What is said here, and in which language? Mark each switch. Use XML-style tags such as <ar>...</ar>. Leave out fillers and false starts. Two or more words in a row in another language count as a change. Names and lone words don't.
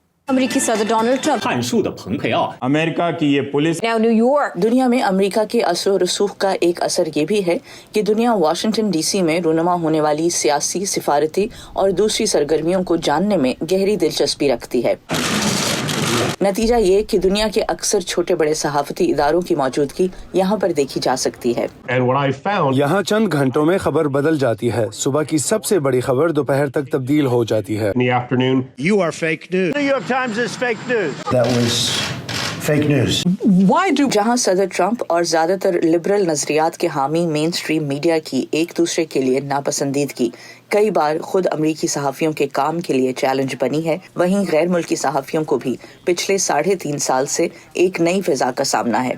<ur>امریکی صدر ڈونلڈ ٹرمپ 汉数的蓬佩奥 امریکہ کی یہ پولیس</ur> <en>Now New York</en> <ur>دنیا میں امریکہ کے اثر اور رسوخ کا ایک اثر یہ بھی ہے کہ دنیا واشنگٹن ڈی سی میں رونما ہونے والی سیاسی، سفارتی اور دوسری سرگرمیوں کو جاننے میں گہری دلچسپی رکھتی ہے. نتیجہ یہ کہ دنیا کے اکثر چھوٹے بڑے صحافتی اداروں کی موجودگی یہاں پر دیکھی جا سکتی ہے. یہاں چند گھنٹوں میں خبر بدل جاتی ہے. صبح کی سب سے بڑی خبر دوپہر تک تبدیل ہو جاتی ہے.</ur> <en>You are fake news. New York Times is fake news. That was fake news.</en> <ur>جہاں صدر ٹرمپ اور زیادہ تر لبرل نظریات کے حامی</ur> <en>main stream media</en> <ur>کی ایک دوسرے کے لیے ناپسندیدگی کئی بار خود امریکی صحافیوں کے کام کے لیے چیلنج بنی ہے، وہیں غیر ملکی صحافیوں کو بھی پچھلے 3.5 سال سے ایک نئی فضا کا سامنا ہے.</ur>